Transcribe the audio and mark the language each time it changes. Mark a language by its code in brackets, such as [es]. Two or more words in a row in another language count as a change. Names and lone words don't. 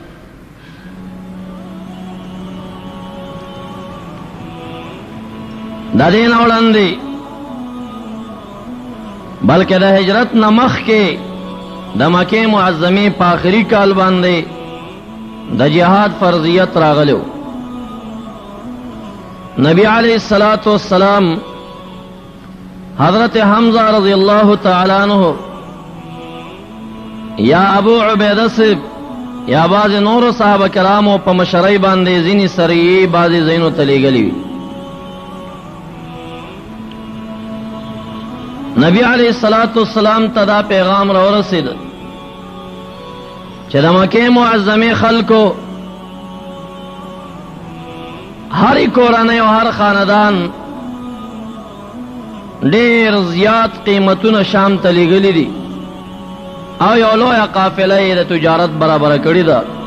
[ps] د دې نه وړاندې بلکې د هجرت نه مخکې د مکې معظمې په آخري کال باندې د جهاد فرضیت راغلو. نبی [ar] علیہ الصلوۃ والسلام [ps] حضرت حمزہ [ar] رضی اللہ تعالی عنہ [ps] یا ابو عبیدہ صاحب یا بعض نور صحابه کرامو په مشرۍ باندې ځینې سریې بعضې ځایونو ته لیږلي وي. نبی [ar] علیہ الصلوۃ والسلام [ps] ته دا پیغام راورسید چې د مکې معظمې خلکو هر کورنۍ او هر خاندان ډېر زیات قیمتونه شام ته لیږلي دي او یو لویه قافله یې د تجارت برابره کړې ده.